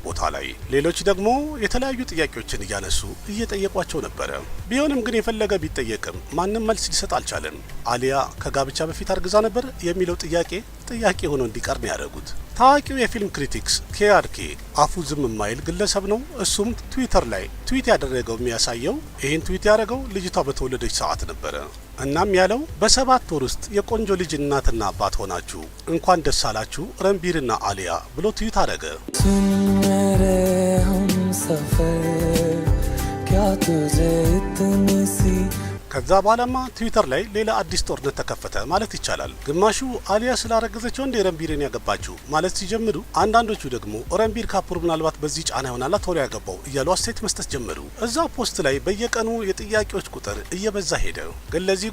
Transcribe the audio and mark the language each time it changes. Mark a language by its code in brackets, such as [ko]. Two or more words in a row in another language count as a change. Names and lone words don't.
[am] ቦታ ላይ ሌሎች ደግሞ የተለያዩ ጥያቄዎችን እያነሱ እየጠየቋቸው ነበረ። ቢሆንም ግን የፈለገ ቢጠየቅም ማንም መልስ ሊሰጥ አልቻለም። አሊያ ከጋብቻ በፊት አርግዛ ነበር የሚለው ጥያቄ ሆኖ እንዲቀር ነው ያደረጉት። ታዋቂው የፊልም ክሪቲክስ ኬአርኬ አፉ ዝም የማይል ግለሰብ ነው። እሱም ትዊተር ላይ ትዊት ያደረገው የሚያሳየው ይህን ትዊት ያደረገው ልጅቷ በተወለደች ሰዓት ነበረ። እናም ያለው በ7 ወር ውስጥ የቆንጆ ልጅ እናትና አባት ሆናችሁ እንኳን ደስ አላችሁ ረንቢርና አሊያ ብሎ ትዊት አደረገ። [hi] क्या तुझे इतनी सी [am] ከዛ በኋላማ ትዊተር ላይ ሌላ አዲስ ጦርነት ተከፈተ ማለት ይቻላል። ግማሹ አሊያ ስላረገዘችው እንደ ረንቢርን ያገባችው ማለት ሲጀምሩ፣ አንዳንዶቹ ደግሞ ረንቢር ካፑር ምናልባት በዚህ ጫና ይሆናል ቶሎ ያገባው እያሉ አስተያየት መስጠት ጀመሩ። እዛው ፖስት ላይ በየቀኑ የጥያቄዎች ቁጥር እየበዛ ሄደ። ግን ለዚህ